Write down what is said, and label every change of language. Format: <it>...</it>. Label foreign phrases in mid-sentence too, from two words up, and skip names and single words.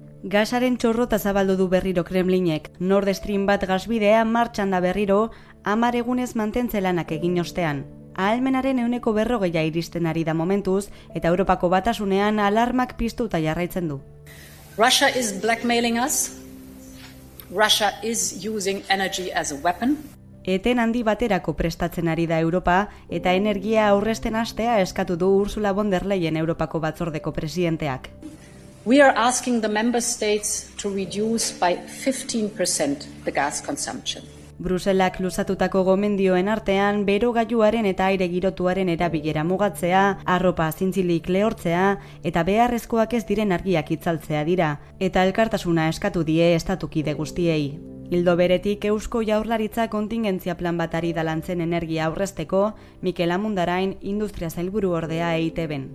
<eu>Gasaren txorrota zabaldu du berriro Kremlinek. Nord Stream bat gasbidea martxan da berriro, 10 egunez mantentze lanak egin ostean. Ahalmenaren 40% iristen ari da momentuz, eta Europako Batasunean alarmak piztuta jarraitzen du.</eu> <en>Russia is blackmailing us. Russia is using energy as a weapon.</en> <eu>Eten handi baterako prestatzen ari da Europa, eta energia aurrezten hastea eskatu du Ursula von der Leyen Europako Batzordeko presidenteak.</eu> <en>We are asking the member states to reduce by 15% the gas consumption.</en> <eu>Bruselak luzatutako gomendioen artean, berogailuaren eta aire girotuaren erabilera mugatzea, arropa zintzilik lehortzea eta beharrezkoak ez diren argiak itzaltzea dira, eta elkartasuna eskatu die estatukide guztiei. Ildo beretik, Eusko Jaurlaritza kontingentzia plan bat ari da lantzen energia aurrezteko, Mikel Amundarain industria sailburu ordea EITB-en.</eu>